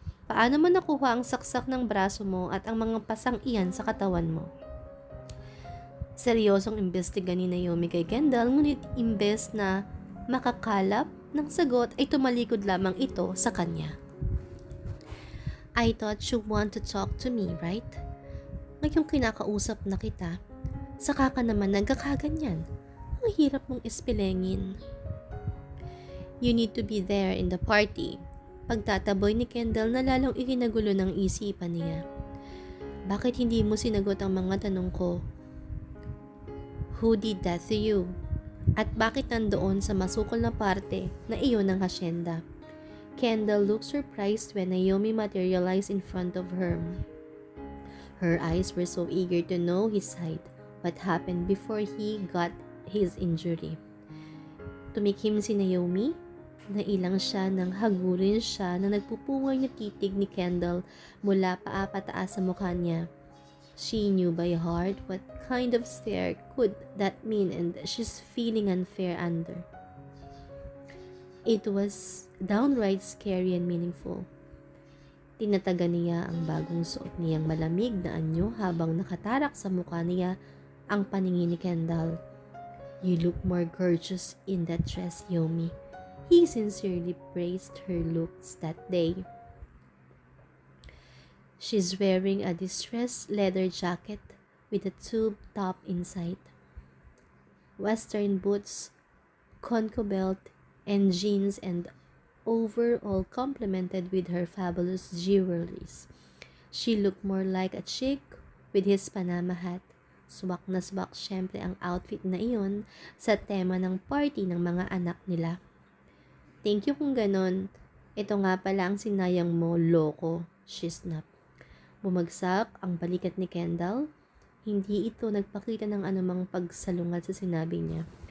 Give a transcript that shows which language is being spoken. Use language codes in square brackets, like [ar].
[tl] Paano mo nakuha ang saksak ng braso mo at ang mga pasang iyan sa katawan mo? Seryosong imbestiga ni Naomi kay Kendall, ngunit imbes na makakalap ng sagot ay tumalikod lamang ito sa kanya. [en] I thought you want to talk to me, right? [tl] Ngayong kinakausap na kita, saka ka naman nagkakaganyan. Ang hirap mong ispilengin. [en] You need to be there in the party. [tl] Pagtataboy ni Kendall na lalong ikinagulo ng isipan niya. Bakit hindi mo sinagot ang mga tanong ko? [en] Who did that to you? [tl] At bakit nandoon sa masukol na parte na iyon ng hasyenda? [en] Kendall looked surprised when Naomi materialized in front of her. Her eyes were so eager to know his side, what happened before he got his injury. [tl] Tumikim si Naomi, nailang siya nang hagurin siya na nagpupungay na titig ni Kendall mula paa pataas sa mukha niya. [en] She knew by heart what kind of stare could that mean and she's feeling unfair under. It was downright scary and meaningful. [tl] Tinatagan niya ang bagong suot niyang malamig na anyo habang nakatarak sa mukha niya ang paningin ni Kendall. [en] You look more gorgeous in that dress, Yomi. He sincerely praised her looks that day. She's wearing a distressed leather jacket with a tube top inside. Western boots, Conco belt, and jeans and overall complemented with her fabulous jewelries. She looked more like a chick with his Panama hat. [tl] Swak na swak syempre ang outfit na iyon sa tema ng party ng mga anak nila. [en] Thank you [tl] kung ganon. Ito nga pala ang sinayang mo, loko, [en] she snapped. [tl] Bumagsak ang balikat ni Kendall. Hindi ito nagpakita ng anumang pagsalungat sa sinabi niya.